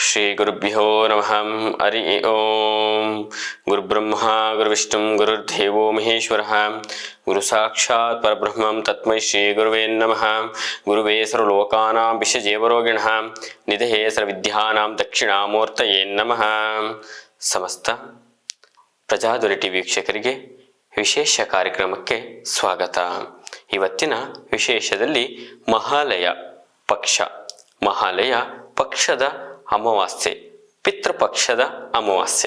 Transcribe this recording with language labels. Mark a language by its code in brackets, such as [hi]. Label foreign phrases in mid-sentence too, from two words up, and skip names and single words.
[sa] ಶ್ರೀ ಗುರುಭ್ಯೋ ನಮಃ. ಹರಿ ಓಂ. ಗುರುಬ್ರಹ್ಮ ಗುರುವಿಷ್ಣು ಗುರುರ್ದೇವೋ ಮಹೇಶ್ವರಃ. ಗುರು ಸಾಕ್ಷಾತ್ ಪರಬ್ರಹ್ಮಂ ತಸ್ಮೈ ಶ್ರೀ ಗುರುವೇ ನಮಃ. ಗುರುವೇ ಸರ್ವಲೋಕಾನಾಂ ವಿಷಜೇವರೋಗಿಣಃ ನಿಧಯೇ ಸರ್ವವಿದ್ಯಾನಾಂ ದಕ್ಷಿಣಾಮೂರ್ತಯೇ ನಮಃ. [kn] ಸಮಸ್ತ ಪ್ರಜಾಧ್ವನಿ ಟಿವಿ ವೀಕ್ಷಕರಿಗೆ ವಿಶೇಷ ಕಾರ್ಯಕ್ರಮಕ್ಕೆ ಸ್ವಾಗತ. ಇವತ್ತಿನ ವಿಶೇಷದಲ್ಲಿ ಮಹಾಲಯ ಪಕ್ಷ, ಮಹಾಲಯ ಪಕ್ಷದ ಅಮಾವಾಸ್ಯೆ, ಪಿತೃಪಕ್ಷದ ಅಮಾವಾಸ್ಯೆ.